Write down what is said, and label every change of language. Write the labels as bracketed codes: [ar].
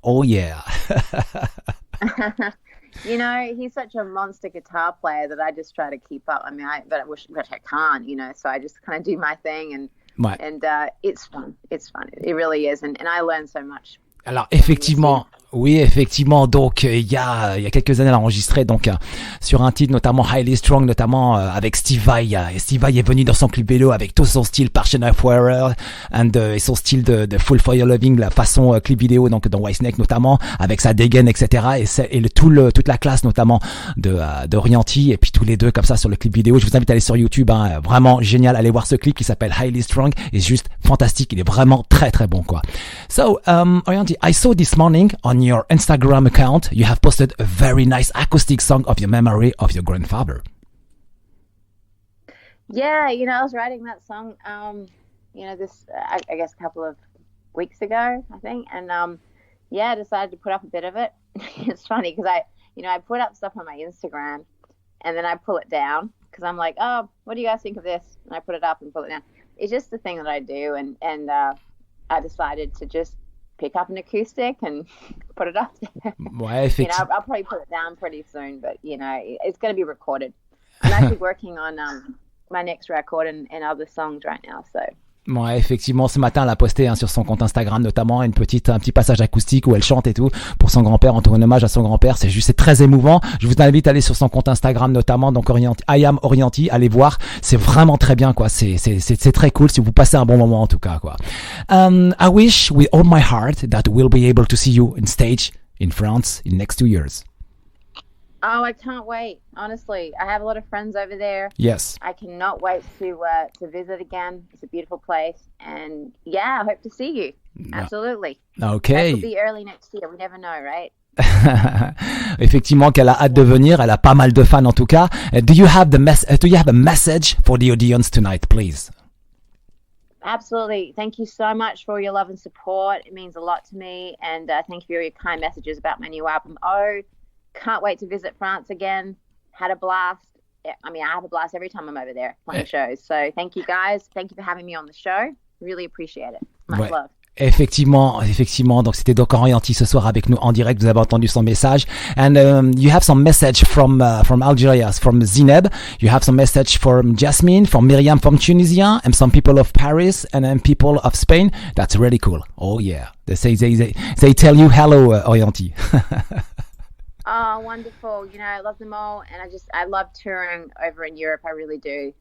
[en] Oh yeah. He's such a monster guitar player that I just try to keep up. I mean, I wish I can't. So I just kind of do my thing, and it's fun. It's fun. It really is, and I learn so much. [fr] Alors effectivement, Oui, effectivement. Donc, il y a quelques années, elle a enregistré donc sur un titre, notamment Highly Strong, notamment avec Steve Vai. Et Steve Vai est venu dans son club vélo avec tout son style Passion of Warrior et son style de Full for Your Loving, la façon clip vidéo, donc dans Whitesnake notamment, avec sa dégaine, etc. Et toute la classe notamment de Orianthi, et puis tous les deux comme ça sur le clip vidéo. Je vous invite à aller sur YouTube, hein, vraiment génial. Allez voir ce clip qui s'appelle Highly Strong, et juste fantastique. Il est vraiment très très bon, quoi. [en] So, Orianthi, I saw this morning on your Instagram account, you have posted a very nice acoustic song of your memory of your grandfather. Yeah, I was writing that song, this, I guess a couple of weeks ago, I think. And, I decided to put up a bit of it. It's funny because I put up stuff on my Instagram and then I pull it down because I'm like, oh, what do you guys think of this? And I put it up and pull it down. It's just the thing that I do. And I decided to just pick up an acoustic and put it up there. [fr] Ouais, [en] I'll probably put it down pretty soon, but it's going to be recorded. I'm actually working on my next record and other songs right now, so. [fr] Ouais, effectivement, ce matin, elle a posté sur son compte Instagram notamment un petit passage acoustique où elle chante et tout pour son grand-père, en hommage à son grand-père. C'est très émouvant. Je vous invite à aller sur son compte Instagram notamment, donc I am Orianthi, allez voir. C'est vraiment très bien, quoi. C'est très cool si vous passez un bon moment en tout cas, quoi. [en] I wish with all my heart that we'll be able to see you on stage in France in next 2 years. Oh, I can't wait. Honestly, I have a lot of friends over there. Yes. I cannot wait to visit again. It's a beautiful place. And I hope to see you. Absolutely. Okay. That will be early next year. We never know, right? [fr] Effectivement, qu'elle a hâte de venir. Elle a pas mal de fans en tout cas. [en] Do you have a message for the audience tonight, please? Absolutely. Thank you so much for your love and support. It means a lot to me. And thank you for your kind messages about my new album. Oh, can't wait to visit France again. Had a blast. I mean, I have a blast every time I'm over there playing shows. So thank you guys. Thank you for having me on the show. Really appreciate it. Much love. [fr] Effectivement. Donc c'était donc Orianthi ce soir avec nous en direct. Vous avez entendu son message. [en] And you have some message from Algeria, from Zineb. You have some message from Jasmine, from Miriam from Tunisia, and some people of Paris, and then people of Spain. That's really cool. Oh yeah. They tell you hello, Orianthi. Oh, wonderful. I love them all. And I love touring over in Europe. I really do.